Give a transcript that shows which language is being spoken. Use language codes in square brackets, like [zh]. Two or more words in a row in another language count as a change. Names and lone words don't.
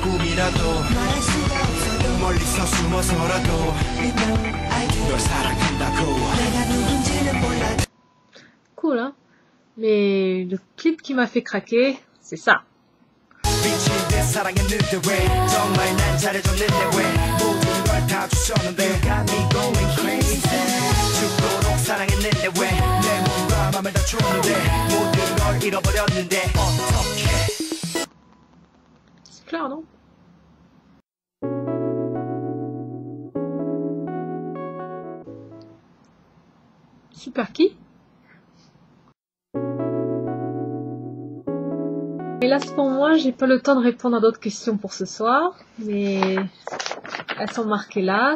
[ko] 잠깐이라도 말할 수가 없어도 멀리서 숨어서라도 널 사랑한다고 내가 누군지는 몰라도. [fr] Cool, hein? Mais le clip qui m'a fait craquer, c'est ça. [ko] 미친 듯 사랑했는데 왜 정말 난 잘해줬는데 왜 모든 걸 다 주셨는데 [en] You got me going crazy [ko] 죽도록 사랑했는데 왜 내 몸과 맘을 다 줬는데 모든 걸 잃어버렸는데 어떡해. [fr] C'est clair, non? Super qui? Hélas pour moi, j'ai pas le temps de répondre à d'autres questions pour ce soir, mais elles sont marquées là.